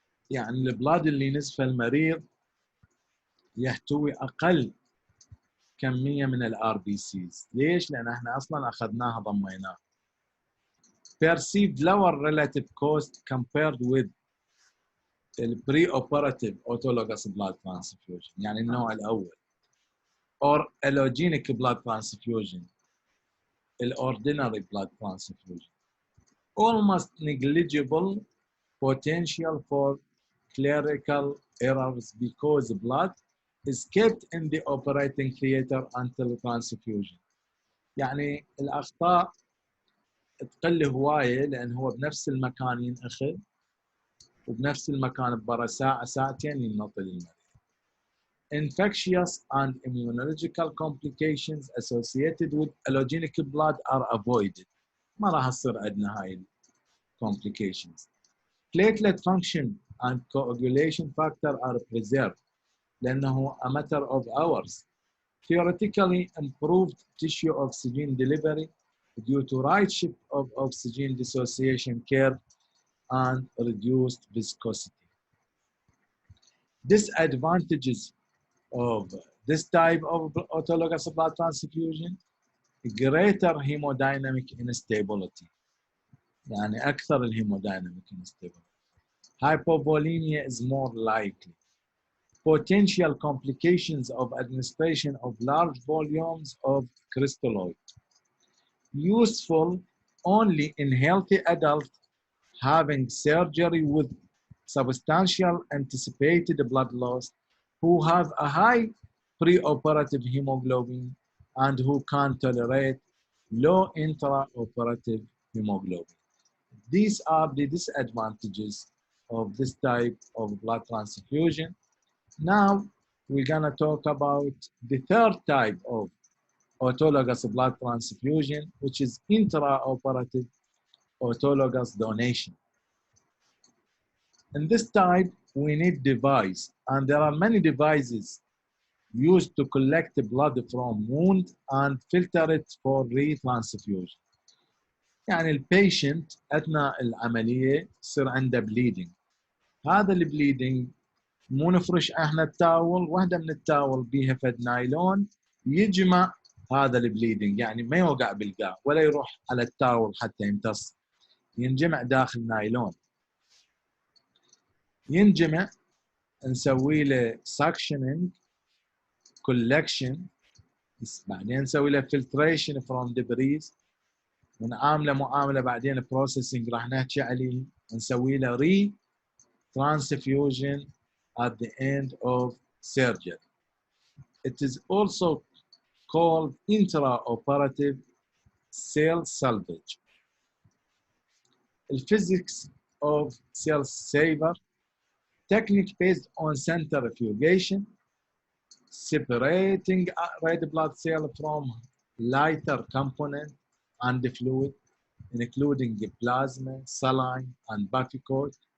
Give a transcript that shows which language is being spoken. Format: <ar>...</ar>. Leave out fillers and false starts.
<ar>يعني البلاد اللي نزفه المريض يحتوي أقل كمية من الار بي سيز. ليش؟ لأن احنا أصلا أخذناها ضميناها.</ar> <en>Perceived lower relative cost compared with the preoperative autologous blood transfusion،</en> <ar>يعني النوع الأول.</ar> <en>Or allogenic blood transfusion، ordinary blood transfusion. Almost negligible potential for clerical errors because blood is kept in the operating theater until transfusion.</en> <ar>يعني الأخطاء تقل هواية لأن هو بنفس المكان ينأخذ وبنفس المكان ببرا ساعة ساعتين ينطل المريض.</ar> <en>Infectious and immunological complications associated with allogenic blood are avoided.</en> <ar>ما راح تصير عندنا هاي complications.</ar> <en>Platelet function and coagulation factor are preserved لأنه a matter of hours. Theoretically improved tissue oxygen delivery due to right shift of oxygen dissociation curve and reduced viscosity. Disadvantages of this type of autologous blood transfusion: greater hemodynamic instability.</en> <ar>يعني أكثر الهيموديناميك instability.</ar> <en>Hypovolemia is more likely. Potential complications of administration of large volumes of crystalloid. Useful only in healthy adults having surgery with substantial anticipated blood loss, who have a high preoperative hemoglobin and who can tolerate low intraoperative hemoglobin. These are the disadvantages of this type of blood transfusion. Now we're gonna talk about the third type of autologous blood transfusion, which is intraoperative autologous donation. In this type, we need device, and there are many devices used to collect the blood from wound and filter it for retransfusion.</en> <ar>يعني البيشنت أثناء العملية يصير عنده bleeding. هذا البليدنج مو نفرش احنا التاول، واحدة من التاول بيها فد نايلون يجمع هذا البليدنج، يعني ما يوقع بالقاع ولا يروح على التاول حتى يمتص، ينجمع داخل نايلون. ينجمع نسوي له</ar> <en>suctioning collection،</en> <ar>بعدين نسوي له</ar> <en>filtration from debris،</en> <ar>ونعامله معامله بعدين processing راح نحكي عليه، نسوي له</ar> <en>transfusion at the end of surgery. It is also called intraoperative cell salvage. The physics of cell saver: technique based on centrifugation, separating red blood cell from lighter component and the fluid, including the plasma, saline, and buffy coat.</en>